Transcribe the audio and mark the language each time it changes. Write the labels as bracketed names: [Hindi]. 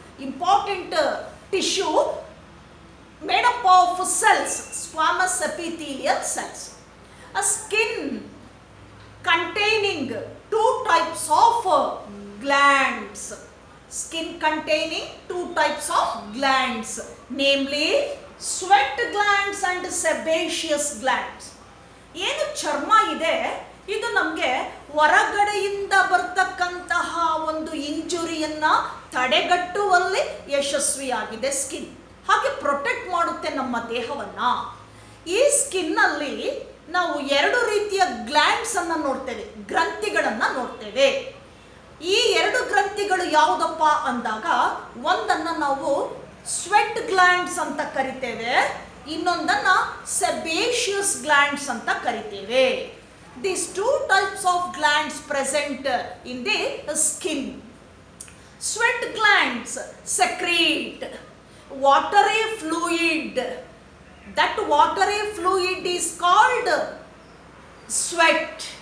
[English] Important tissue made up of cells, squamous epithelial cells. A skin containing two types of glands. Skin containing two types of glands, namely sweat glands and sebaceous glands. [Kannada] ಏನು ಚರ್ಮ ಇದೆ, ಇದು ನಮಗೆ ಹೊರಗಡೆಯಿಂದ ಬರ್ತಕ್ಕಂತಹ ಒಂದು ಇಂಜುರಿಯನ್ನ ತಡೆಗಟ್ಟುವಲ್ಲಿ ಯಶಸ್ವಿಯಾಗಿದೆ ಸ್ಕಿನ್. ಹಾಗೆ ಪ್ರೊಟೆಕ್ಟ್ ಮಾಡುತ್ತೆ ನಮ್ಮ ದೇಹವನ್ನ. ಈ ಸ್ಕಿನ್ನಲ್ಲಿ ನಾವು ಎರಡು ರೀತಿಯ ಗ್ಲ್ಯಾಂಡ್ಸ್ ಅನ್ನ ನೋಡ್ತೇವೆ, ಗ್ರಂಥಿಗಳನ್ನ ನೋಡ್ತೇವೆ. ಈ ಎರಡು ಗ್ರಂಥಿಗಳು ಯಾವುದಪ್ಪ ಅಂದಾಗ, ಒಂದನ್ನ ನಾವು ಸ್ವೆಟ್ ಗ್ಲ್ಯಾಂಡ್ಸ್ ಅಂತ ಕರಿತೇವೆ, ಇನ್ನೊಂದನ್ನ ಸೆಬೇಷಿಯಸ್ ಗ್ಲ್ಯಾಂಡ್ಸ್ ಅಂತ ಕರಿತೇವೆ. [English] These two types of glands present in the skin. Sweat glands secrete watery fluid. That watery fluid is called sweat.